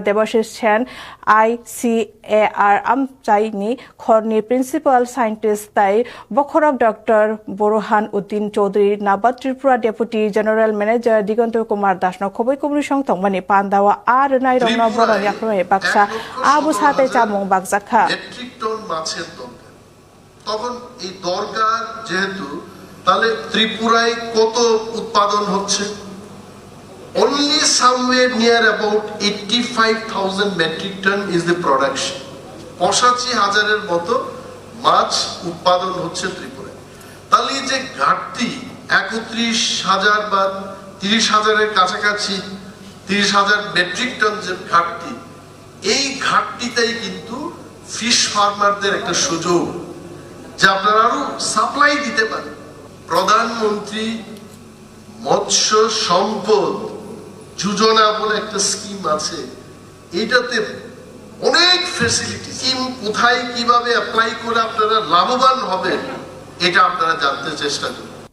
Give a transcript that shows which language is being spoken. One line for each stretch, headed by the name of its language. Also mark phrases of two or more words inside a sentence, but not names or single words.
Kok Borok: Debashish Chen, ICAR Amchai ni Khorni
English: Principal Scientist
Kok Borok: Tai, Bokhorok Dr. Burhan Uddin Chaudhary, Nabat Tripura
English: Deputy General Manager
Kok Borok: Diganto Kumar Dasno, Khoboi Kumri Shong Tongmani Pandawa Ar Nai Rongna Borong Yakro Baksa, Abu Sate Chamong Bakzakha.
English: Metric ton
Bangla: মাছের দরকার তখন এই দরকার যেহেতু তাহলে ত্রিপুরায় কত উৎপাদন হচ্ছে
English: only somewhere near about 85,000 metric ton is the production
Bangla: 85,000 এর মতো মাছ উৎপাদন হচ্ছে ত্রিপুরায় তাহলে যে ঘাটতি 31,000 বা 30,000 এর কাছাকাছি 30,000 মেট্রিক টন যে ঘাটতি এই ঘাটতিটাই কিন্তু
English: fish farmers
Bangla: একটা সুযোগ যে আপনারা আরো সাপ্লাই দিতে পারেন প্রধানমন্ত্রী মৎস্য সম্পদ যোজনা বলে একটা স্কিম আছে এটাতে অনেক ফ্যাসিলিটি স্কিম কোথায় কিভাবে অ্যাপ্লাই করে আপনারা লাভবান হবেন এটা আপনারা জানতে চেষ্টা করুন